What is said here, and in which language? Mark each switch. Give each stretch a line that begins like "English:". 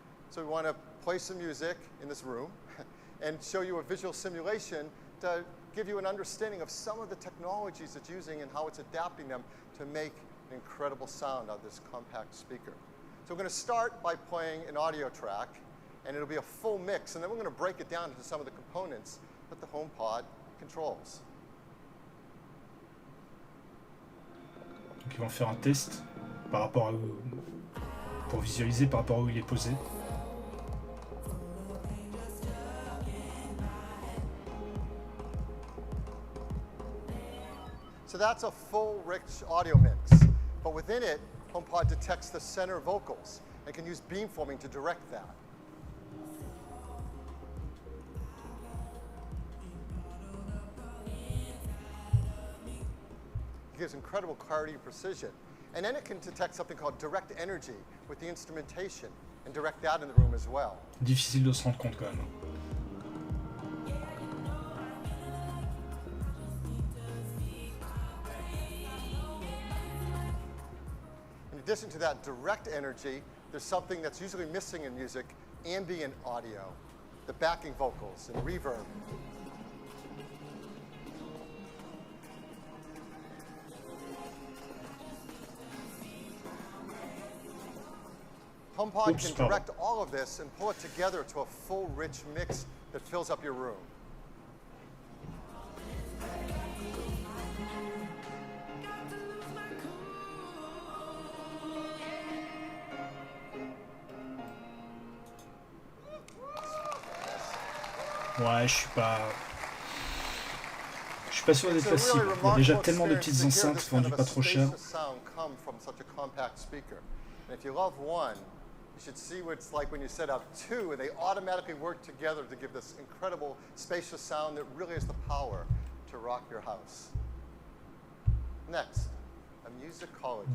English: So we want to play some music in this room and show you a visual simulation to give you an understanding of some of the technologies it's using and how it's adapting them to make an incredible sound out of this compact speaker. So we're going to start by playing an audio track, and it'll be a full mix, and then we're going to break it down into some of the components that the HomePod controls.
French: Donc ils vont faire un test par rapport à où, pour visualiser par rapport à où il est posé.
English: So that's a full, rich audio mix. But within it, HomePod detects the center vocals and can use beamforming to direct that. It gives incredible clarity and precision. And then it can detect something called direct energy with the instrumentation and direct that in the room as well.
French: Difficile de se rendre compte quand même.
English: In addition to that direct energy, there's something that's usually missing in music, ambient audio, the backing vocals and reverb. HomePod
French: Oops,
English: can
French: pardon.
English: direct all of this and pull it together to a full, rich mix that fills up your room.
French: Ouais, je suis pas sûr d'être facile. Il y a déjà tellement de petites enceintes vendues pas trop cher.
English: Sound come from such a compact speaker. And if you love one, you should see what it's like when you set up two and they automatically work together to give this incredible spacious sound that really has the power to rock your house. Next, a musicologist.